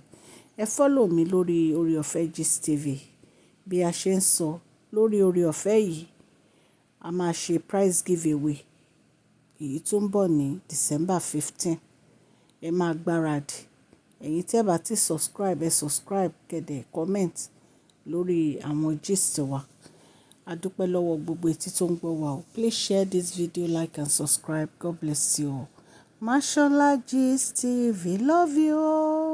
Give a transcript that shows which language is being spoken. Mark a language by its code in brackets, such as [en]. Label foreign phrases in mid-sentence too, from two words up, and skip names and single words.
[yo] Ẹ follow mi lórí Oore-Ọ̀fẹ́ Gist TV. Bí a ṣe ń sọ lórí Oore-Ọ̀fẹ́ yìí, a máa ṣe [en] prize giveaway [yo] èyí tó ń bọ̀ ní December 15. Ẹ máa gbáradì. Ẹ̀yin tí ẹ bá ti subscribe, ẹ subscribe, kẹ́dẹ̀ comment lórí àwọn gist wa. A dúpẹ́ lọ́wọ́ gbogbo etí tó ń gbọ́ wa o. [en] Please share this video, like and subscribe. God bless you all. Mashola Gist TV. Love you all.